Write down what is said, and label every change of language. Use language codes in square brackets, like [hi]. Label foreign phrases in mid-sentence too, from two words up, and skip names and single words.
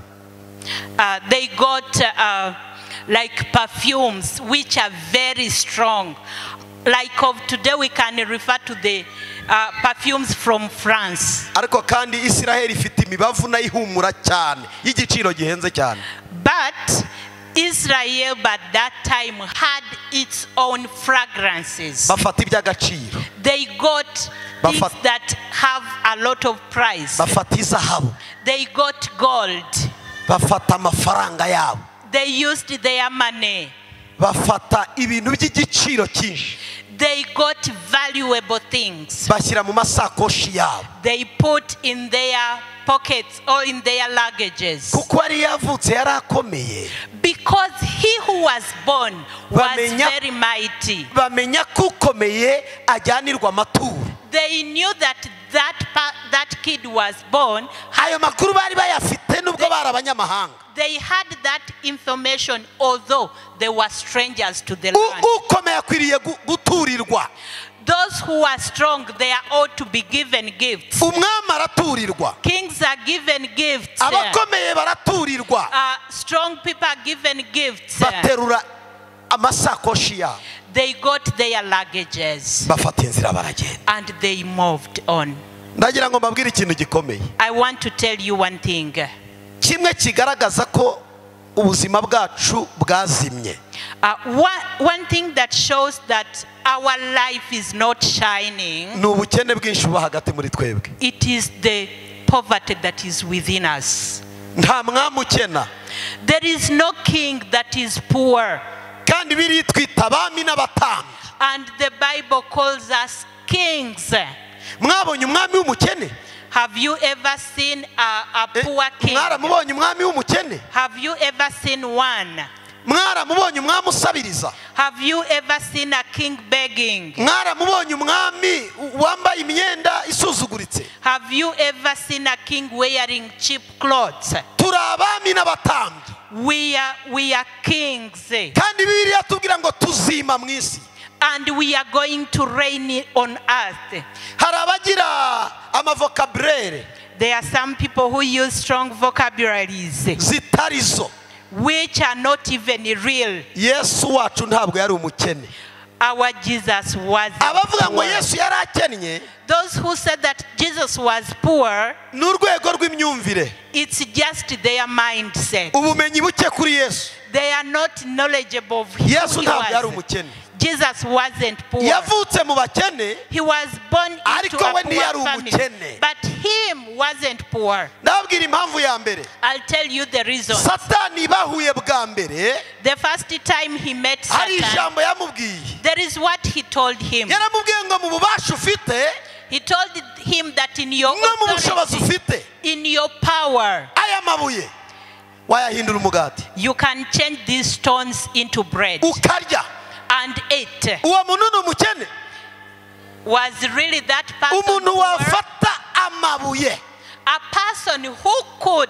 [en] They got like perfumes which are very strong. Like of today we can refer to the perfumes from France. [rw] ariko kandi Isiraheli ifite imibavu nayo ihumura cyane y'igiciro gihenze cyane [en] But Israel by that time had its own fragrances. [rw] bafata iby'agaciro [en] They got things that have a lot of price. [rw] bafata izahabu [en] They got gold. [rw] bafata amafaranga yabo [en] They used their money. [rw] bafata ibintu by'igiciro cyinshi [en] They got valuable things. [rw] bashyira mu masakoshi yabo [en] They put in their pockets or in their luggages. [rw] kuko yari yavutse yari akomeye [en] Because he who was born was [rw] Bamenya- [en] very mighty. [rw] bamenya ko ukomeye ajyanirwa amaturo [en] They knew that that kid was born. [rw] ayo makuru bari bayafite nubwo bari abanyamahanga [en] They had that information although they were strangers to the land. [rw] ukomeye akwiriye guturirwa [en] those who are strong, they are ought to be given gifts. [rw] umwami araturirwa, [en] Kings are given gifts. [rw] abakomeye baraturirwa, [en] Strong people are given gifts. [rw] baterura amasakoshi yabo, [en] They got their luggages [rw] bafata inzira baragenda. [en] and they moved on. [rw] Ndagira ngo mbabwire ikintu gikomeye [en] I want to tell you one thing. [rw] kimwe kigaragaza ko ubuzima bwacu bwazimye. [en] One thing that shows that our life is not shining, [rw] ni ubukene bwinshi buba hagati muri twebwe. [en] it is the poverty that is within us. [rw] Nta mwami ukena, [en] There is no king that is poor. [rw] kandi biri twita abami n'abatambyi. [en] And the Bible calls us kings. [rw] Mwabonye umwami w'umukene? [en] Have you ever seen a poor king? [rw] Mwaramubonye umwami w'umukene? [en] Have you ever seen one? [rw] Mwaramubonye umwami usabiriza? [en] Have you ever seen a king begging? [rw] Mwaramubonye umwami wambaye imyenda isuzuguritse? [en] Have you ever seen a king wearing cheap clothes? [rw] Turi abami n'abatambyi, [en] We are kings, [rw] kandi Bibiliya tubwira ngo tuzima mu isi. [en] and we are going to reign on earth. [rw] Hari abagira amavokabulere [en] There are some people who use strong vocabularies [rw] zitari zo. [en] which are not even real. [rw] Yesu wacu ntabwo yari umukene. [en] Our Jesus was [rw] Abavuga ngo [en] poor. [rw] Yesu yari akennye [en] Those who said that Jesus was poor, [rw] ni urwego rw'imyumvire, [en] it's just their mindset. [rw] ubumenyi buke kuri Yesu. [en] They are not knowledgeable of who [rw] Yesu [en] he [rw] ntabwo yari [en] was. [rw] umukene. [en] Jesus wasn't poor. [rw] Yavutse mu bakene, [en] He was born into [rw] Ariko [en] a [rw] we ntiyari [en] poor family. [rw] umukene. [en] But him wasn't poor. [rw] ndababwira impamvu ya mbere. [en] I'll tell you the reason. [rw] Satani bahuye bwa mbere, [en] The first time he met [rw] hari [en] Satan, [rw] ijambo yamubwiye. [en] there is what he told him. [rw] Yaramubwiye ngo mu bubasha ufite [en] He told him that in your [rw] no mu bushobozi [en] authority, [rw] ufite, [en] in your power, [rw] aya mabuye wayahindura umugati [en] you can change these stones into bread [rw] ukarya. [en] and eat. [rw] Uwo muntu ni umukene? [en] Was really that person [rw] Umuntu [en] poor? [rw] wafata amabuye [en] A person who could